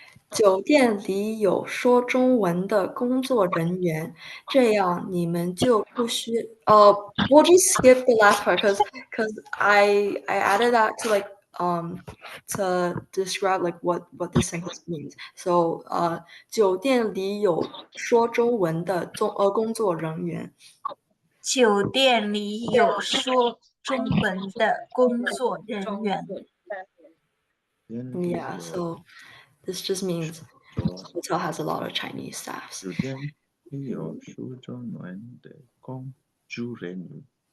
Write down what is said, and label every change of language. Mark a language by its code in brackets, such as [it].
[zh] 酒店里有说中文的工作人员，这样你们就不需 [en] we'll just skip the last part because I added that to like to describe like what this sentence means. [zh] So 酒店里有说中文的工作人员。酒店里有说中文的工作人员。 [en] Yeah, so this just means the hotel has a lot of Chinese staffs. [zh] 酒店里有说中文的工作人员。